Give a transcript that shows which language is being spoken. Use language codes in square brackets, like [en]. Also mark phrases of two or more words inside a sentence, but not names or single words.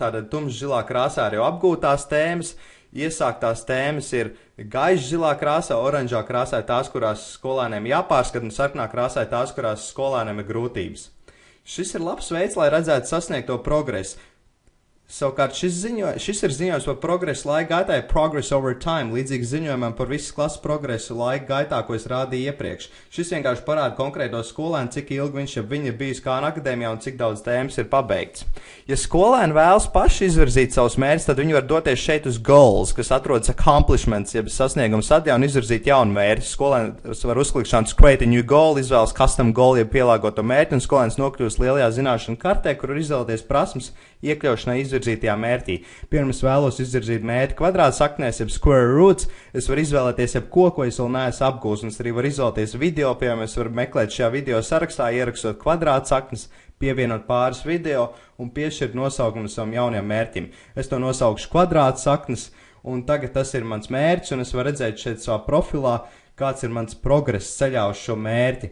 [lv] Tātad tumšs zilā krāsā ir jau apgūtās tēmas, iesāktās tēmas ir gaišs zilā krāsā, oranžā krāsā ir tās, kurās skolēniem jāpārskata, un sarkanā krāsā ir tās, kurās skolēniem ir grūtības. Šis ir labs veids, lai redzētu sasniegto progresu. Savukārt šis ir ziņojums par progresu laika gaitā, [en] progress over time, [lv] līdzīgs ziņojumam par visas klases progresu laika gaitā, ko es rādīju iepriekš. Šis vienkārši parāda konkrēto skolēnu, cik ilgi viņš ir bijis Khan akadēmijā un cik daudz tēmas ir pabeigts. Ja skolēni vēlas paši izvirzīt savus mērķus, tad viņi var doties šeit uz goals, kas atrodas accomplishments, jeb sasniegums sadaļā, un izvirzīt jaunu mērķi. Skolēns var uzklikšķināt [en] create a new goal, [lv] izvēlas [en] custom goal, [lv] jeb pielāgoto mērķi, un skolēns nokļūst lielajā zināšanu kartē, kur var izvēlēties prasmes iekļaušanai izvirzītajā mērķī. Piemēram, es vēlos izvirzīt mērķi kvadrātsaknēs, jeb [en] square roots, [lv] es varu izvēlēties jebko, ko es vēl neesmu apgūst, un es arī varu izvēlēties video, piemēram, es varu meklēt šajā video sarakstā, ierakstot kvadrātsaknes, pievienot pāris video un piešķirt nosaukumu savam jaunajam mērķim. Es to nosaukšu kvadrātsaknes, un tagad tas ir mans mērķis, un es varu redzēt šeit savā profilā, kāds ir mans progress ceļā uz šo mērķi.